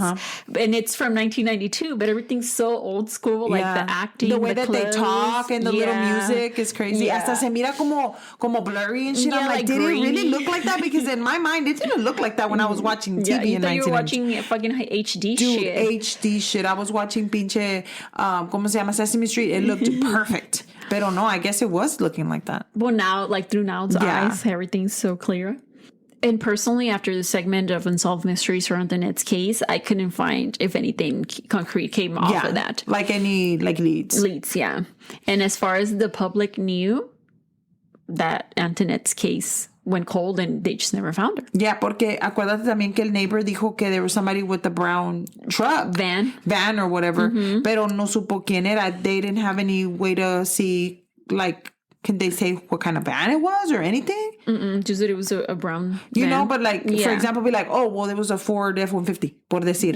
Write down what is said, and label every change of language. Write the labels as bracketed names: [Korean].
[English] And it's from 1992, but everything's so old school, like the acting, the way that clothes. they talk, and the little music is crazy. Hasta se mira como blurry and shit. I'm like, did grainy. it really look like that? Because in my mind, it didn't look like that when I was watching TV in 1992. You were watching fucking HD shit. HD shit. I was watching pinche, ¿cómo se llama? Sesame Street. It looked perfect. Pero no, I guess it was looking like that. Well, now, like through Now's eyes, everything's so clear. And personally, after the segment of Unsolved Mysteries for Anthonette's case, I couldn't find if anything concrete came off of that. Like any leads. Leads, yeah. And as far as the public knew, that Anthonette's case went cold and they just never found her. Yeah, porque acuérdate también que el neighbor dijo que there was somebody with the brown truck. [Spanish] Van or whatever. Pero no supo quién era. [English] They didn't have any way to see, like, can they say what kind of van it was or anything? Just that it was a brown van. But like, for example, be like, oh, well, there was a Ford F-150, por decir.